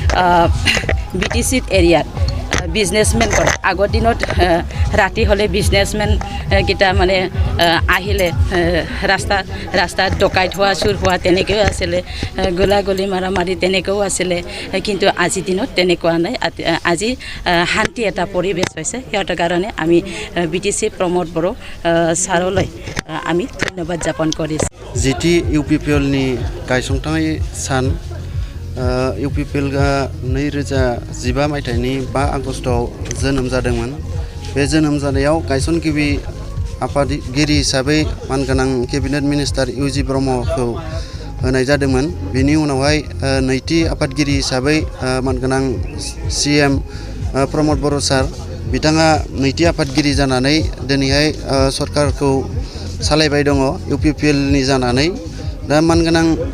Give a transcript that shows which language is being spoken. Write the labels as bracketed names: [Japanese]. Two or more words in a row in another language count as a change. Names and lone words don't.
[Assamese] BTCত এৰিয়াত বিজনেছমেন কৰে আগৰ দিনত ৰাতি হ'লে বিজনেছমেন কিটা মানে আহিলে ৰাস্তাত ডকাইত হোৱা চুৰ হোৱা তেনেকৈও আছিলে গোলাগুলি মাৰি তেনেকৈও আছিলে কিন্তু আজিৰ দিনত তেনেকুৱা নাই আজি শান্তি এটা পৰিৱেশ হৈছে সিহঁতৰ কাৰণে আমি BTC প্ৰমোদ বড়ো ছাৰলৈ আমি ধন্যবাদ জ্ঞাপন কৰিছোঁ [Bodo] जिथि UPPL नि गायसंथाय सान UPPL 2015 मायथाइनि 5 आगस्टआव जोनोम जादोंमोन बे जोनोम जानायाव गायसनगिरि आफादगिरि हिसाबै मानगोनां [English] cabinet minister [Bodo] UG ब्रह्मखौ होनाय जादोंमोन बेनि उनावहाय नैथि आफादगिरि हिसाबै मानगोनां CM प्रमोद बड़ो सार बिथाङा नैथि आफादगिरि जानानै दिनैहाय सरकारखौ सालायबाय दङ UPPL नि जानानै दा मानगोनां